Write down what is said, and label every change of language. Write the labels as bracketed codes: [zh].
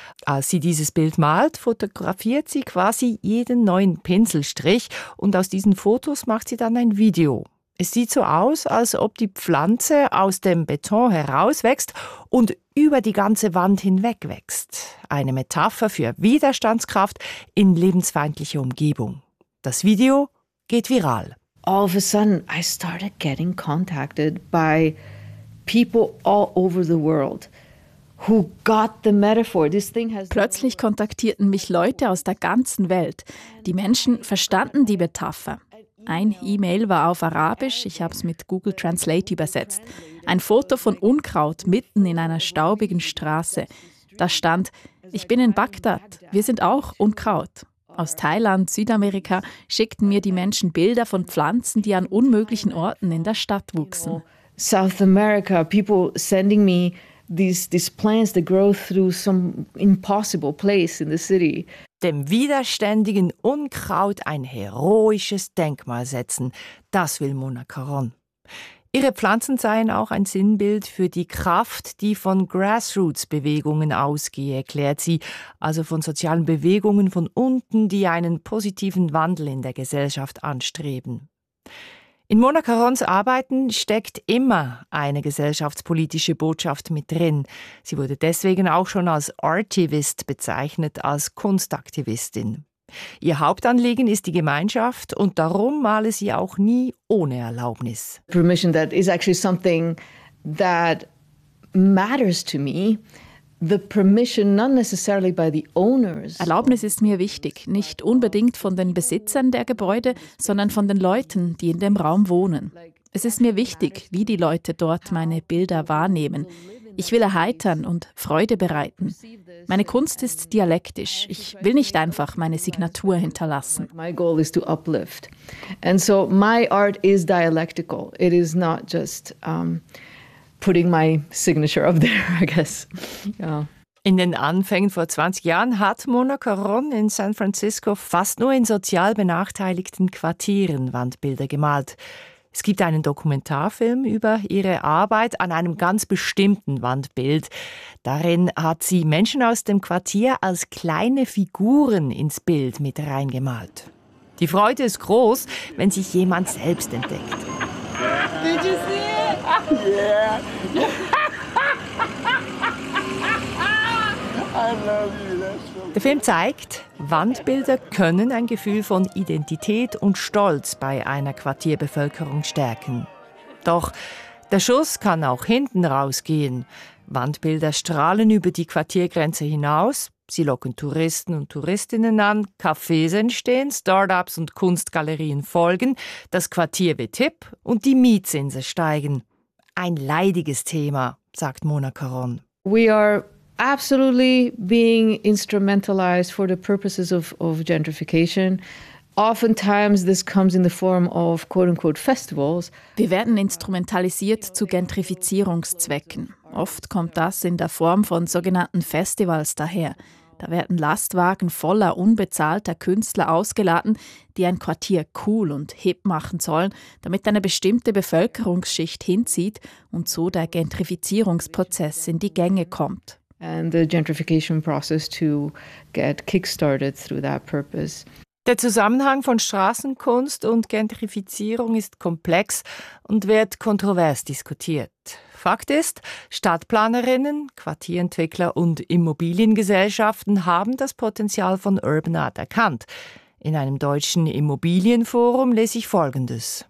[de] Als sie dieses Bild malt, fotografiert sie quasi jeden neuen Pinselstrich und aus diesen Fotos macht sie dann ein Video. Es sieht so aus, als ob die Pflanze aus dem Beton herauswächst und über die ganze Wand hinweg wächst. Eine Metapher für Widerstandskraft in lebensfeindlicher Umgebung. Das Video geht viral. [en] All of a sudden I started getting contacted by people all over the world. Who got the metaphor? This thing has... [de] Plötzlich kontaktierten mich Leute aus der ganzen Welt. Die Menschen verstanden die Metapher. Ein E-Mail war auf Arabisch, ich habe es mit Google Translate übersetzt. Ein Foto von Unkraut mitten in einer staubigen Straße. Da stand, ich bin in Bagdad, wir sind auch Unkraut. Aus Thailand, Südamerika schickten mir die Menschen Bilder von Pflanzen, die an unmöglichen Orten in der Stadt wuchsen. [en] South America, people sending me These plants that grow through some impossible place in the city. [de] Dem widerständigen Unkraut ein heroisches Denkmal setzen, das will Mona Caron. Ihre Pflanzen seien auch ein Sinnbild für die Kraft, die von Grassroots-Bewegungen ausgehe, erklärt sie, also von sozialen Bewegungen von unten, die einen positiven Wandel in der Gesellschaft anstreben. In Mona Carons Arbeiten steckt immer eine gesellschaftspolitische Botschaft mit drin. Sie wurde deswegen auch schon als Artivist bezeichnet, als Kunstaktivistin. Ihr Hauptanliegen ist die Gemeinschaft und darum male sie auch nie ohne Erlaubnis. [en] Permission, that is actually something that matters to me. The permission, not necessarily by the owners. [de] Erlaubnis ist mir wichtig, nicht unbedingt von den Besitzern der Gebäude, sondern von den Leuten, die in dem Raum wohnen. Es ist mir wichtig, wie die Leute dort meine Bilder wahrnehmen. Ich will erheitern und Freude bereiten. Meine Kunst ist dialektisch. Ich will nicht einfach meine Signatur hinterlassen. [en] My goal is to uplift. And so my art is dialectical. It is not just putting my signature up there, I guess. Yeah. [de] In den Anfängen vor 20 Jahren hat Mona Caron in San Francisco fast nur in sozial benachteiligten Quartieren Wandbilder gemalt. Es gibt einen Dokumentarfilm über ihre Arbeit an einem ganz bestimmten Wandbild. Darin hat sie Menschen aus dem Quartier als kleine Figuren ins Bild mit reingemalt. Die Freude ist groß, wenn sich jemand selbst entdeckt. [en] Did you see it? Yeah. I love you. That's so cool. [de] Der Film zeigt, Wandbilder können ein Gefühl von Identität und Stolz bei einer Quartierbevölkerung stärken. Doch der Schuss kann auch hinten rausgehen. Wandbilder strahlen über die Quartiergrenze hinaus, sie locken Touristen und Touristinnen an, Cafés entstehen, Start-ups und Kunstgalerien folgen, das Quartier wird hip und die Mietzinsen steigen. Ein leidiges Thema, sagt Mona Caron. [en] We are absolutely being instrumentalized for the purposes of gentrification. Oftentimes this comes in the form of quote-unquote festivals. [de] Wir werden instrumentalisiert zu Gentrifizierungszwecken. Oft kommt das in der Form von sogenannten Festivals daher. Da werden Lastwagen voller unbezahlter Künstler ausgeladen, die ein Quartier cool und hip machen sollen, damit eine bestimmte Bevölkerungsschicht hinzieht und so der Gentrifizierungsprozess in die Gänge kommt. [en] And the gentrification process to get kickstarted through that purpose. [de] Der Zusammenhang von Straßenkunst und Gentrifizierung ist komplex und wird kontrovers diskutiert. Fakt ist, Stadtplanerinnen, Quartierentwickler und Immobiliengesellschaften haben das Potenzial von Urban Art erkannt. In einem deutschen Immobilienforum lese ich Folgendes.